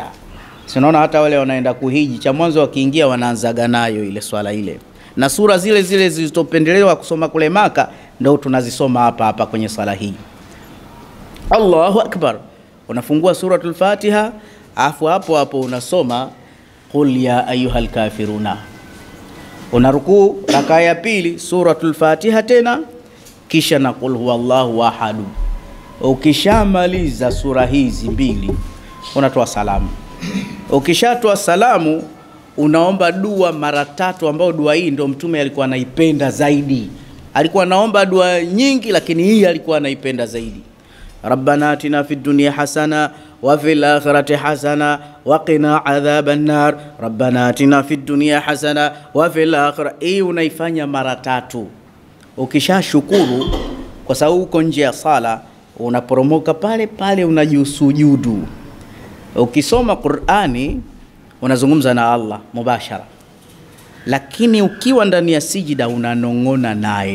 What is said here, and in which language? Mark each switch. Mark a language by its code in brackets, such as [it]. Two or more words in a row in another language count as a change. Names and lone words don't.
[sw] Unaona hata wale wanaenda kuhiji cha mwanzo wakiingia wanaanzaga nayo ile swala ile. Na sura zile zile zilizopendelewa kusoma kule Maka ndio tunazisoma hapa kwenye sala hii. [ar] الله أكبر. [sw] Unafungua suratul Fatiha, afu hapo unasoma [ar] قل يا أيها الكافرون. [sw] Unarukuu raka ya 2 suratul Fatiha tena kisha na [ar] قل هو الله أحد. [sw] Ukishamaliza sura hizi 2 unatoa salamu. Ukishatoa salamu unaomba dua mara 3 ambao dua hii ndio mtume alikuwa anaipenda zaidi. Alikuwa anaomba dua nyingi lakini hii alikuwa anaipenda zaidi. [ar] ربنا آتنا في الدنيا حسنة وفي الآخرة حسنة وقنا عذاب النار. ربنا آتنا في الدنيا حسنة وفي الآخرة. [sw] Hii unaifanya mara 3. Ukishashukuru kwa sababu uko nje ya sala unaporomoka pale unajisujudu. Ukisoma Qur'ani unazungumza na Allah mubashara. Lakini ukiwa ndani ya sijida unanong'ona naye.